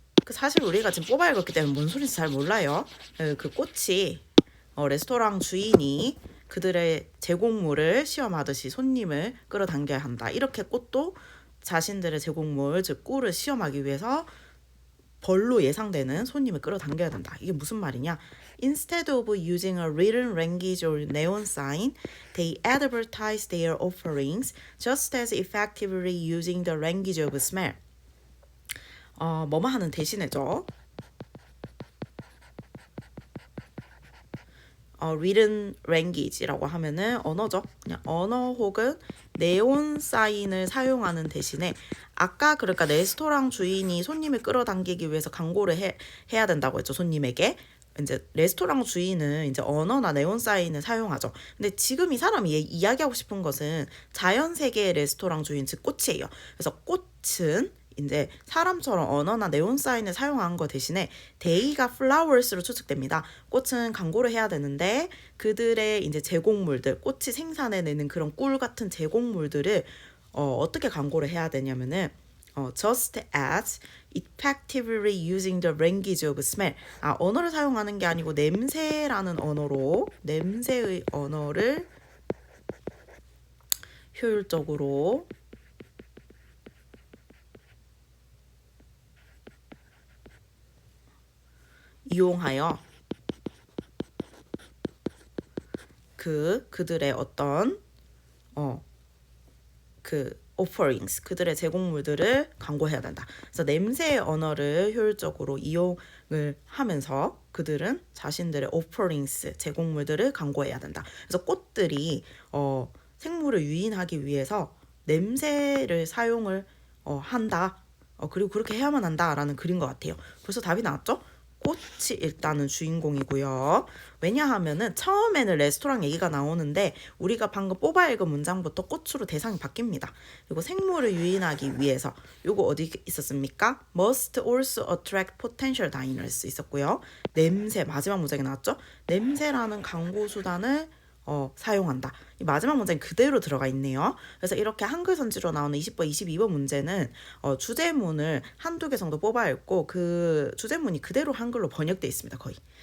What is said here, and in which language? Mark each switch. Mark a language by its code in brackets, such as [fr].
[ko] 사실 우리가 지금 뽑아 읽었기 때문에 뭔 소리인지 잘 몰라요. 그 꽃이 레스토랑 주인이 그들의 제공물을 시험하듯이 손님을 끌어당겨야 한다. 이렇게 꽃도 자신들의 제공물, 즉 꿀을 시험하기 위해서 벌로 예상되는 손님을 끌어당겨야 된다. 이게 무슨 말이냐? [en] Instead of using a written language or neon sign, they advertise their offerings just as effectively using the language of smell. [ko] 뭐뭐 하는 대신에죠. [en] written language [ko] 라고 하면은 언어죠. 그냥 언어 혹은 네온 사인을 사용하는 대신에 아까 그러니까 레스토랑 주인이 손님을 끌어당기기 위해서 광고를 해야 된다고 했죠. 손님에게. 이제 레스토랑 주인은 이제 언어나 네온 사인을 사용하죠. 근데 지금 이 사람이 이야기하고 싶은 것은 자연 세계의 레스토랑 주인, 즉 꽃이에요. 그래서 꽃은 이제 사람처럼 언어나 네온 사인을 사용한 거 대신에 데이가 flowers로 추측됩니다. 꽃은 광고를 해야 되는데 그들의 이제 제공물들, 꽃이 생산해내는 그런 꿀 같은 제공물들을 어떻게 광고를 해야 되냐면은 [en] just as effectively using the language of smell. [ko] 언어를 사용하는 게 아니고 냄새라는 언어로 냄새의 언어를 효율적으로 이용하여 그들의 어떤 offerings, 그들의 제공물들을 광고해야 된다. 그래서 냄새의 언어를 효율적으로 이용을 하면서 그들은 자신들의 offerings, 제공물들을 광고해야 된다. 그래서 꽃들이 생물을 유인하기 위해서 냄새를 사용을 한다. 그리고 그렇게 해야만 한다라는 글인 것 같아요. 벌써 답이 나왔죠? 꽃이 일단은 주인공이고요. 왜냐하면은 처음에는 레스토랑 얘기가 나오는데 우리가 방금 뽑아 읽은 문장부터 꽃으로 대상이 바뀝니다. 그리고 생물을 유인하기 위해서 요거 어디 있었습니까? [en] Must also attract potential diners [ko] 있었고요. 냄새 마지막 문장에 나왔죠? 냄새라는 광고 수단을 사용한다. 이 마지막 문장이 그대로 들어가 있네요. 그래서 이렇게 한글 선지로 나오는 20번, 22번 문제는 주제문을 한두 개 정도 뽑아 읽고 그 주제문이 그대로 한글로 번역되어 있습니다. 거의.